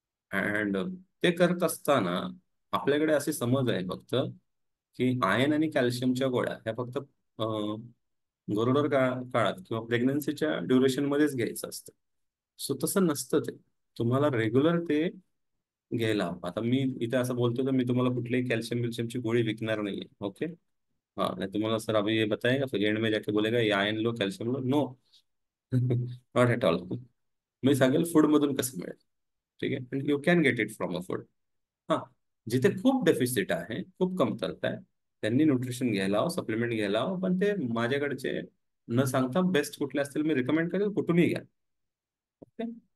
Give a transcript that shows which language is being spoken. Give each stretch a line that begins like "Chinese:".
Marathi: And ते करत असताना आपल्याकडे असे समज आहे फक्त की आयर्न आणि कॅल्शियमच्या गोळ्या ह्या फक्त गरोदर काळात किंवा प्रेग्नन्सीच्या ड्युरेशन मध्येच घ्यायचं असतं. सो तसं नसतं ते. तुम्हाला रेग्युलर ते घ्यायला हवं. आता मी इथे असं बोलतो तर मी तुम्हाला कुठलीही कॅल्शियम विल्शियमची गोळी विकणार नाहीये. ओके.
Hindi: हाँ, नहीं तुम्हाला सर अभी ये बताएगा, फिर एंड में जाके बोलेगा ये iron low, calcium low.
English: No. Not at all.
Marathi: मी सांगेल फूड मधून कसं मिळेल. ठीक आहे.
English: You can get it from a food.
Marathi: हा, जिथे खूप डेफिसिट आहे, खूप कमतरता आहे, त्यांनी न्यूट्रिशन घ्यायला हवं, सप्लिमेंट घ्यायला हवं. पण ते माझ्याकडचे न सांगता बेस्ट कुठले असतील मी रिकमेंड करेल, कुठूनही घ्या. ओके.